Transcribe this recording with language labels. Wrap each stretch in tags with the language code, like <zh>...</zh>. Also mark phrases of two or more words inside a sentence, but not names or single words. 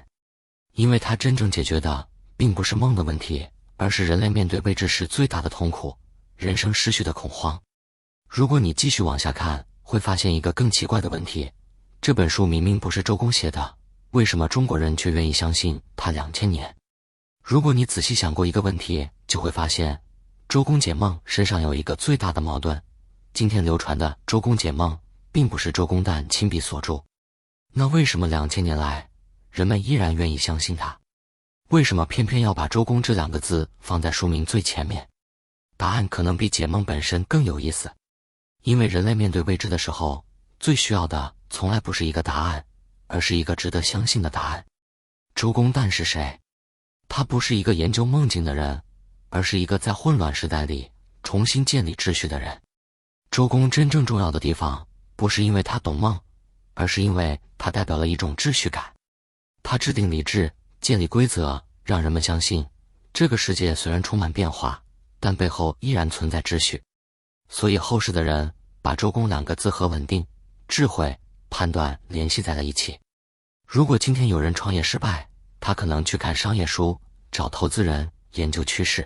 <zh>因為它真正解決的並不是夢的問題，而是人類面對未知時最大的痛苦，人生失去的恐慌。如果你繼續往下看，會發現一個更奇怪的問題，這本書明明不是周公寫的，為什麼中國人卻願意相信它2000年？如果你仔細想過一個問題，就會發現周公解夢身上有一個最大的矛盾。今天流傳的周公解夢並不是周公旦親筆所著，那為什麼2000年來人們依然願意相信它？為什麼偏偏要把周公這2個字放在書名最前面？答案可能比解夢本身更有意思。因为人類面對未知的時候，最需要的從來不是一個答案，而是一個值得相信的答案。周公旦是誰？他不是一個研究夢境的人，而是一個在混亂時代裡重新建立秩序的人。周公真正重要的地方，不是因為他懂夢，而是因為他代表了一種秩序感。他制定禮制，建立規則，讓人們相信這個世界雖然充滿變化，但背後依然存在秩序。所以後世的人把周公2個字和穩定、智慧、判斷聯繫在了一起。如果今天有人創業失敗，他可能去看商業書，找投資人，研究趨勢。</zh>